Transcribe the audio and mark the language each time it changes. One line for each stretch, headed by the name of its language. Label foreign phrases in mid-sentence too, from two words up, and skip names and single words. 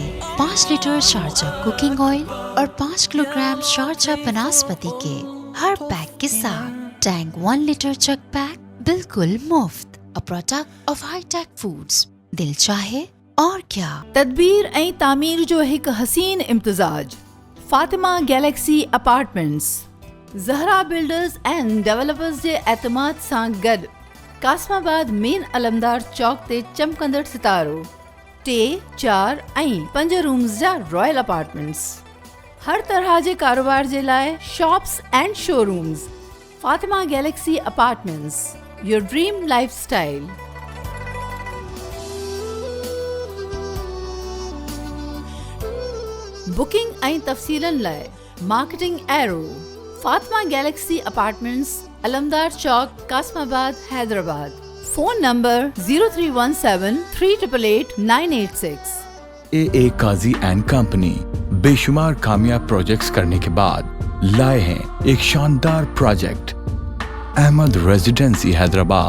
Urdu: 5 لیٹر شارجہ
English: cooking oil
Urdu: اور 5 کلوگرام شارجہ بناسپتی کے ہر پیک کے ساتھ ٹینک 1 لیٹر چک پیک بالکل مفت,
English: a product of Hitech Foods.
Urdu: دل چاہے اور کیا.
Sindhi: तदबीर ऐं तामीर जो हिकु हसीन इम्तिजाज, फातिमा गैलेक्सी अपार्टमेंट्स, ज़हरा बिल्डर्स एंड डेवलपर्स जे एतमाद सां गॾु कासमाबाद मेन अलमदार चौक ते चमकंदड़ सितारो 3, 4 ऐं 5 रूम्स जा
English: royal apartments.
Sindhi: हर तरह जे कारोबार जे लाइ
English: shops and showrooms. Fatima Galaxy Apartments, your dream life style.
Sindhi: बुकिंग ऐं तफ़सीलन लाइ
English: marketing area,
Sindhi: फातिमा गैलेक्सी अपार्टमेंट्स, अलमदार चौक, कासमाबाद, हैदराबाद।
English: phone number
Sindhi: 0317388986।
Urdu: اے قاضی اینڈ کمپنی بے شمار کامیاب پروجیکٹس کرنے کے بعد لائے ہیں ایک شاندار پروجیکٹ، احمد ریذیڈنسی حیدرآباد.